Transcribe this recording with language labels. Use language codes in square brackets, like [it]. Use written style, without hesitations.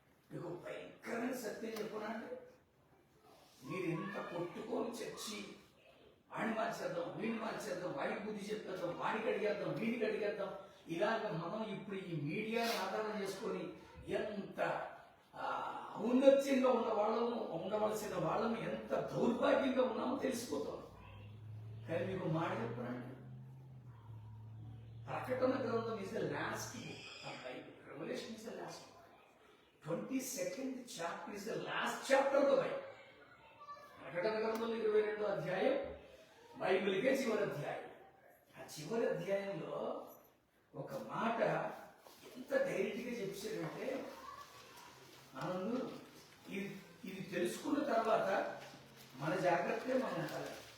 [te] మీకు భయంకరమైన సత్యం చెప్పునా అంటే, మీరు ఎంత కొట్టుకొని చచ్చి వాడిని మార్చేద్దాం, వీడిని మార్చేద్దాం, వాడికి బుద్ధి చెప్పేద్దాం, వాడికి అడిగేద్దాం, వీడికి అడిగేద్దాం, ఇలాగ మనం ఇప్పుడు ఈ మీడియాని ఆధారం చేసుకొని ఎంత ఔన్నత్యంగా ఉండవలసిన వాళ్ళము ఎంత దౌర్భాగ్యంగా ఉన్నామో తెలిసిపోతాం. కానీ మీకు మాట చెప్పనండి, ప్రకటన గ్రంథం [en] Is the last book of Bible. Revelation is the last book. 22nd chapter is the last chapter of the Bible. [te] ప్రకటన గ్రంథంలో 22వ అధ్యాయం బైబిల్కే చివరి అధ్యాయం. ఆ చివరి అధ్యాయంలో ఒక మాట ఎంత డైరెక్ట్గా చెప్పారంటే, మనము ఇది తెలుసుకున్న తర్వాత మన జాగ్రత్తే మనం ఉండాలి.